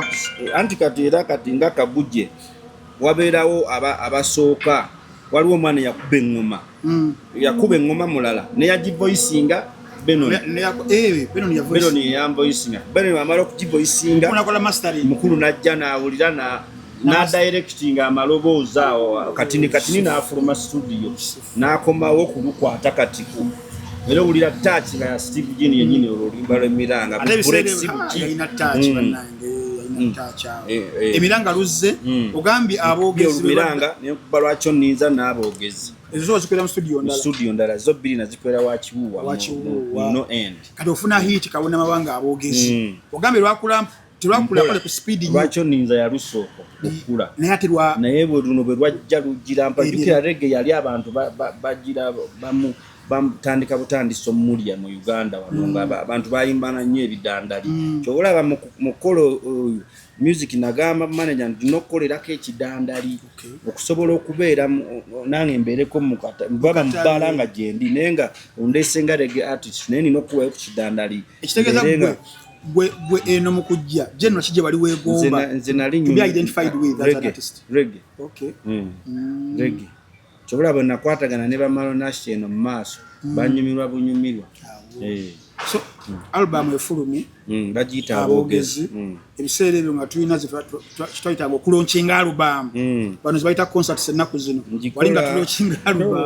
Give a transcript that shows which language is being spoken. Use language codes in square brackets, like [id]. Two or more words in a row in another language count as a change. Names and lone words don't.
[lg] anti kati era kati nga kabuje wabeerawo abasooka waliwo omwana yakuba engoma mulala neyagivoicinga Benon yamvoicinga Benon amala okugivoicinga mukulu najja nawulira na directing amaloboozi awo katini n'afuluma studio n'akomawo okulukwata katiku era owulira touch nga Steve Gini yenyini olulumba lw'emiranga emiranga luzze ogambye aboogezi emiranga nekuba lwakyo nninza n'aboogezi ezo zikwera mu studio ndala zo bbiri nazikwera wakiwuwa no end kati ofuna hit kabona mabanga aboogezi ogambye lwakula kole ku speed lwakyo nninza yalusooka okukula naye bwe luno bwe lwajja lugira mpajukira reggae yali abantu bagira bamutandika butandisa omulya mu Uganda wano nga abantu bayimbana nnyo ebidandali kyolaba mu kolo music nagamba manager ndinokolerako ekidandali okusobola okubeera nange mbeereko baba mubala nga gyendi naye nga ondeesenga [en] reggae artist [lg] naye nina okuwayo ku kidandali ekitegeeza gwe eno mu kujja general kijje bali weegomba nze nali [en] to be identified with as an artist [lg] reggae okay reggae kyobula bwe nakwatagana ne bamalo nashe eno mu maaso banyumirwa bunyumirwa so album efulumi bagiyita aboogezi ebiseera ebyo nga tulina kitwayitanga okulonkinga album bano zibayita concerts ennaku zino wali nga tulonkinga album